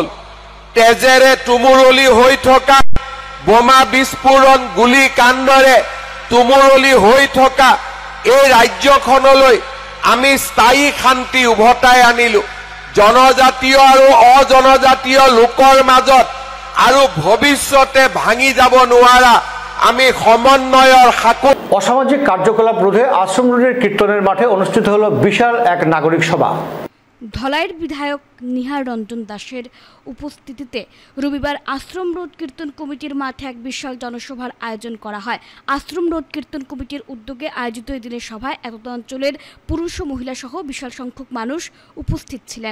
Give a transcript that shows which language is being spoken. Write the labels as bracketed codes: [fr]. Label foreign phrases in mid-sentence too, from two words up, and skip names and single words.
[as] তেজেৰে তুমুৰলি হৈ থকা, বোমা বিস্ফোৰণ গুলী কাণ্ডৰে তুমুৰলি হৈ থকা এই ৰাজ্যখনলৈ আমি স্থায়ী শান্তি উভতাই আনিলো। জনজাতীয় আৰু অজনজাতীয় লোকৰ মাজত আৰু ভৱিষ্যতে ভাঙি যাব নোৱাৰা আমি সমন্বয়ৰ সাঁকো। [bn] অসামাজিক কার্যকলাপ রোধে আশ্রম রোডের কীর্তনের মাঠে অনুষ্ঠিত হলো বিশাল এক নাগরিক সভা। ধলাইয়ের বিধায়ক নিহার রঞ্জন দাসের উপস্থিতিতে রবিবার আশ্রম রোড কীর্তন কমিটির মাঠে এক বিশাল জনসভার আয়োজন করা হয়। আশ্রম রোড কীর্তন কমিটির উদ্যোগে আয়োজিত এই দিনের সভায় এতদ অঞ্চলের পুরুষ ও মহিলা সহ বিশাল সংখ্যক মানুষ উপস্থিত ছিলেন।